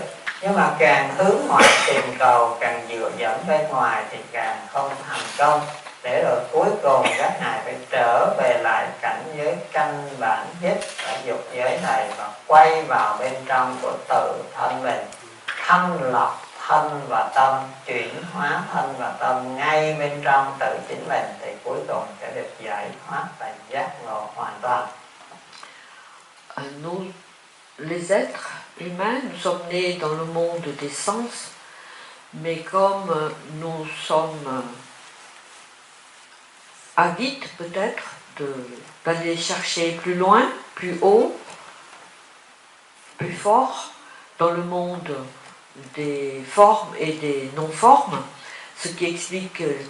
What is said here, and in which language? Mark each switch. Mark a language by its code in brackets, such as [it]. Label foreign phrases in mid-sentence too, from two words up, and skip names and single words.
[vi] Nhưng mà càng hướng ngoại tìm cầu, càng dựa dẫn bên ngoài thì càng không thành công, để rồi cuối cùng các ngài phải trở về lại cảnh giới căn bản nhất ở dục giới này, và quay vào bên trong của tự thân mình, thanh lọc thân và tâm, chuyển hóa thân và tâm ngay bên trong tự chính mình, thì cuối cùng sẽ được giải thoát và giác ngộ hoàn toàn. [fr] Nous, les êtres humains, nous sommes nés dans le monde des sens, mais comme nous sommes avides peut-être d'aller chercher plus loin, plus haut, plus fort, dans le monde des formes et des non-formes, ce qui explique